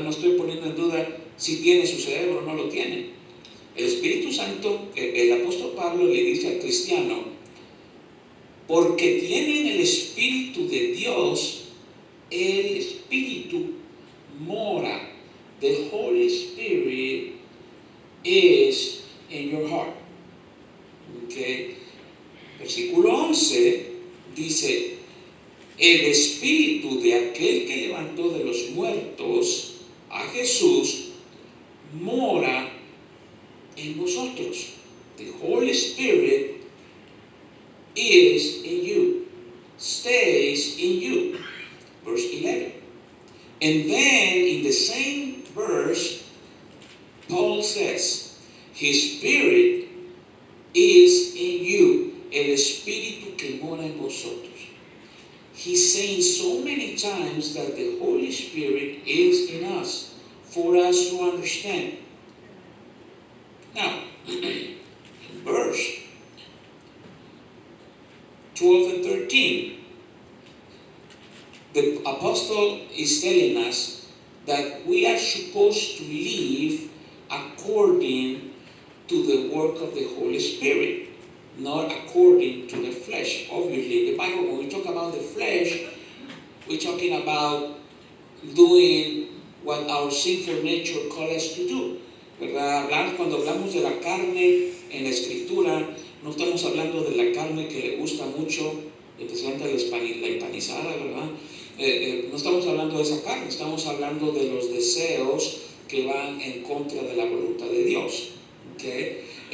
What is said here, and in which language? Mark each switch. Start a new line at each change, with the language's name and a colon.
Spanish: No estoy poniendo en duda si tiene su cerebro o no lo tiene. El Espíritu Santo, el apóstol Pablo le dice al cristiano, porque tienen el Espíritu de Dios, el Espíritu mora.
English: The Holy Spirit is in your heart. Okay.
Spanish: Versículo 11 dice, el Espíritu de aquel que levantó de los muertos a Jesús mora en vosotros.
English: The Holy Spirit is in you, stays in you. Verse 11. And then in the same verse, Paul says, His Spirit is in you.
Spanish: el Espíritu que mora en vosotros.
English: He's saying so many times that the Holy Spirit is in us for us to understand. Now, in verse 12 and 13, the apostle is telling us that we are supposed to live according to the work of the Holy Spirit, not according to the flesh. Obviously, the Bible, when we talk about the flesh, we're talking about doing what our sinful nature calls us to do.
Spanish: ¿Verdad? Cuando hablamos de la carne en la Escritura, no estamos hablando de la carne que le gusta mucho, especialmente la empanizada, ¿verdad? No estamos hablando de esa carne, estamos hablando de los deseos que van en contra de la voluntad de Dios. ¿Okay?